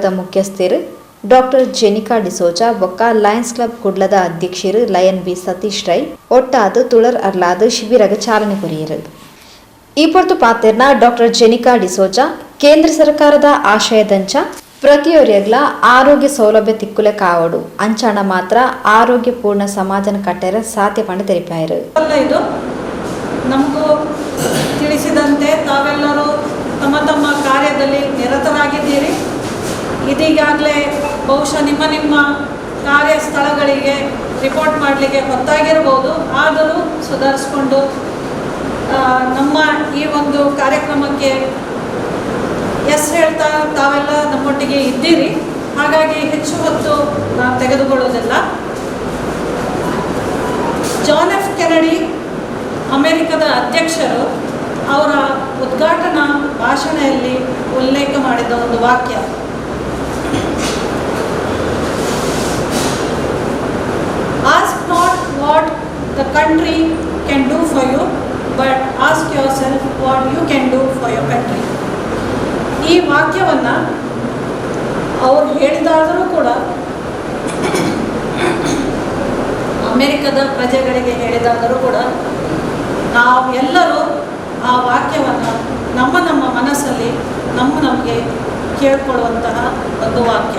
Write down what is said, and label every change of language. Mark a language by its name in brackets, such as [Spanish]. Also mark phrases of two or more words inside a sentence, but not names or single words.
[Tulu] ಮುಖ್ಯಸ್ಥರು ಡಾಕ್ಟರ್ ಜೆನಿಕಾ ಡಿಸೋಜಾ ಬೊಕ್ಕ ಲಯನ್ಸ್ ಕ್ಲಬ್ ಕುಡ್ಲದ ಅಧ್ಯಕ್ಷರು ಲಯನ್ ಬಿ ಸತೀಶ್ ರೈ ಒಟ್ಟಾದ ತುಳರ್ ಅರ್ಲಾದ ಶಿಬಿರಗ ಚಾಲನೆ ಕೊರಿಯರು. ಈ ಪೊರ್ತು ಪಾತೆರ್ನ ಡಾಕ್ಟರ್ ಜೆನಿಕಾ ಡಿಸೋಜಾ ಕೇಂದ್ರ ಸರ್ಕಾರದ ಆಶಯದಂಚ ಪ್ರತಿಯೊರಿಯಗ್ಲ ಆರೋಗ್ಯ ಸೌಲಭ್ಯ ತಿಕ್ಕುಲೆ ಕಾವಡು ಅಂಚಾಣ ಮಾತ್ರ ಆರೋಗ್ಯ ಪೂರ್ಣ ಸಮಾಜನ ಕಟ್ಟೆರ ಸಾಧ್ಯ ಪಂಡ ತೆರಿಪಾಯರು. [Kannada] ನಮಗೂ ತಿಳಿಸಿದಂತೆ ತಾವೆಲ್ಲರೂ ತಮ್ಮ ತಮ್ಮ ಕಾರ್ಯದಲ್ಲಿ ನಿರತರಾಗಿದ್ದೀರಿ. ಇದೀಗಾಗಲೇ ಬಹುಶಃ ನಿಮ್ಮ ಕಾರ್ಯ ಸ್ಥಳಗಳಿಗೆ ರಿಪೋರ್ಟ್ ಮಾಡಲಿಕ್ಕೆ ಹೊತ್ತಾಗಿರ್ಬೋದು. ಆದರೂ ಸುಧಾರಿಸ್ಕೊಂಡು ನಮ್ಮ ಈ ಒಂದು ಕಾರ್ಯಕ್ರಮಕ್ಕೆ ಎಸ್ ಹೇಳ್ತಾ ತಾವೆಲ್ಲ ನಮ್ಮೊಟ್ಟಿಗೆ ಇದ್ದೀರಿ. ಹಾಗಾಗಿ ಹೆಚ್ಚು ಹೊತ್ತು ನಾವು ತೆಗೆದುಕೊಳ್ಳೋದಿಲ್ಲ. ಜಾನ್ ಎಫ್ ಕೆನಡಿ ಅಮೆರಿಕದ ಅಧ್ಯಕ್ಷರು ಅವರ ಉದ್ಘಾಟನಾ ಭಾಷಣದಲ್ಲಿ ಉಲ್ಲೇಖ ಮಾಡಿದ ಒಂದು ವಾಕ್ಯ, [English] ask not what the country can do for you but ask yourself what you can do for your country. [Kannada] ಈ ವಾಕ್ಯವನ್ನು ಅವರು ಹೇಳಿದಾದರೂ ಕೂಡ ಅಮೆರಿಕದ ಪ್ರಜೆಗಳಿಗೆ ಹೇಳಿದಾದರೂ ಕೂಡ ನಾವೆಲ್ಲರೂ ಆ ವಾಕ್ಯವನ್ನು ನಮ್ಮ ಮನಸ್ಸಲ್ಲಿ ನಮಗೆ ಕೇಳ್ಕೊಳ್ಳುವಂತಹ ಒಂದು ವಾಕ್ಯ.